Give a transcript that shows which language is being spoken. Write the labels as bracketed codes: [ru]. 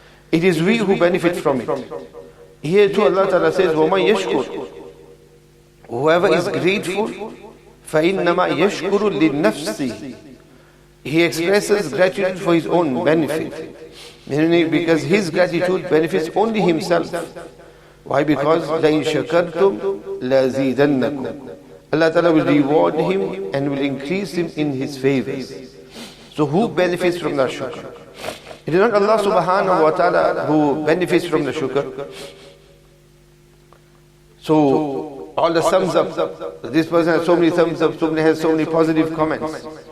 [en] It is we who benefit from it. Here too Allah ta'ala says, [ar] وَمَنْ يَشْكُرْ. [en] Whoever is grateful, [ar] فَإِنَّمَا يَشْكُرُ لِلنَّفْسِ. [en] He expresses gratitude for his own benefit. Meaning because his gratitude benefits only himself. Why? [ar] Because لَإِن شَكَرْتُمْ لَأَزِيدَنَّكُمْ. [en] Allah Ta'ala will reward him and will increase him in his favors. So who benefits from the shukr? It is not Allah subhanahu wa ta'ala who benefits from the shukr. So all the thumbs up, this person has so many thumbs up, somebody has so many positive comments.